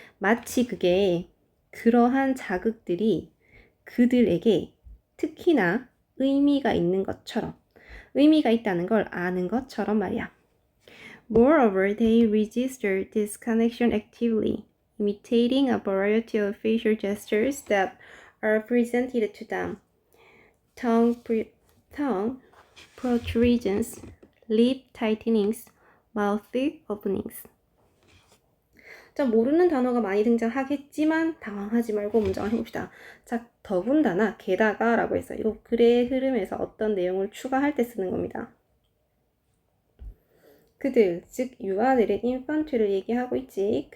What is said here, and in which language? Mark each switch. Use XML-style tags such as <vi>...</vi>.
<ko>마치 그게 그러한 자극들이 그들에게 특히나 의미가 있는 것처럼 의미가 있다는 걸 아는 것처럼 말이야.</ko> <en>Moreover, they register this connection actively, imitating a variety of facial gestures that are presented to them. Tongue protrusions, lip tightenings, mouth openings.</en> <ko>자, 모르는 단어가 많이 등장하겠지만 당황하지 말고 문장을 해봅시다. 자, 더군다나, 게다가 라고 했어요. 이거 글의 흐름에서 어떤 내용을 추가할 때 쓰는 겁니다. 그들, 즉 유아들의 인펀트를 얘기하고 있지.</ko>